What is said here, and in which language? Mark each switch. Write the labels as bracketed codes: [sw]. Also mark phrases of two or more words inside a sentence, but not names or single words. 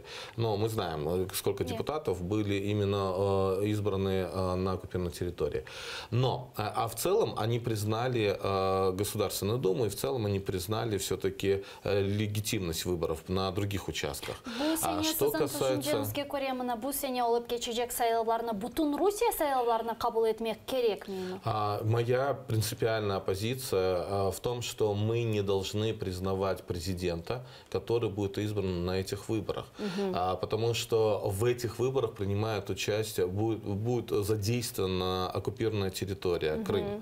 [ru] Но мы знаем, сколько депутатов были именно избраны на оккупированной территории. Но, в целом они признали Государственную Думу, и в целом они признали все-таки легитимность выборов на других участках. Что касается... [crh] сайлауларны кабыл этмек керек мени? [ru] Моя принципиальная позиция в том, что мы не должны признавать президента, который будет избран на этих выборах. Потому что в этих выборах принимает участие, будет задействована оккупированная территория, Крым.